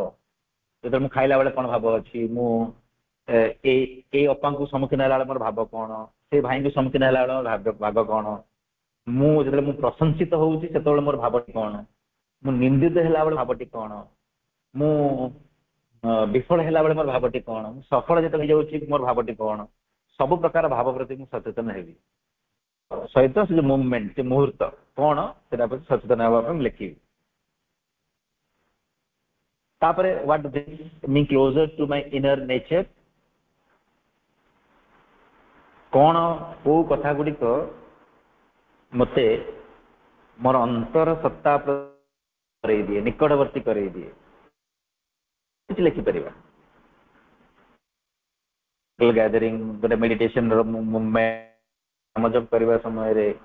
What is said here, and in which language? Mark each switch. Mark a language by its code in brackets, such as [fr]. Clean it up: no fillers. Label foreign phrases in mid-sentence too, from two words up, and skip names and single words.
[or] ଯେତେବେଳେ ମୁଁ ଖାଇଲା ବେଳେ କଣ ଭାବ ଅଛି, ମୁଁ ଏଇ ଅପାଙ୍କୁ ସମ୍ମୁଖୀନ ହେଲା ବେଳେ ମୋର ଭାବ କଣ, ସେଇ ଭାଇଙ୍କୁ ସମ୍ମୁଖୀନ ହେଲା ବେଳେ ମୋର ଭାବ କଣ, ମୁଁ ଯେତେବେଳେ ମୁଁ ପ୍ରଶଂସିତ ହଉଛି ସେତେବେଳେ ମୋର ଭାବଟି କଣ, ମୁଁ ନିନ୍ଦିତ ହେଲା ବେଳେ ଭାବଟି କଣ, ମୁଁ ବିଫଳ ହେଲା ବେଳେ ମୋର ଭାବଟି କଣ, ମୁଁ ସଫଳ ଯେତେବେଳେ ହେଇଯାଉଛି ମୋର ଭାବଟି କଣ। ସବୁ ପ୍ରକାର ଭାବ ପ୍ରତି ମୁଁ ସଚେତନ ହେବି, ସହିତ ସେ ଯୋଉ ମୁଭମେଣ୍ଟ, ସେ ମୁହୂର୍ତ୍ତ କଣ ସେଟା ପ୍ରତି ସଚେତନ ହେବା ପାଇଁ ଲେଖିବି। [en] ତାପରେ what brings me closer to my inner nature। [or] କଣ କୋଉ କଥା ଗୁଡ଼ିକ ମତେ ମୋର ଅନ୍ତର ସତ୍ତା କରେଇ ଦିଏ, ନିକଟବର୍ତ୍ତୀ କରେଇ ଦିଏ, କିଛି ଲେଖିପାରିବା। ଗ୍ୟାଦରିଂ, ଗୋଟେ ମେଡିଟେସନର ମୁଭମେଣ୍ଟ, ନାମ ଜପ କରିବା ସମୟରେ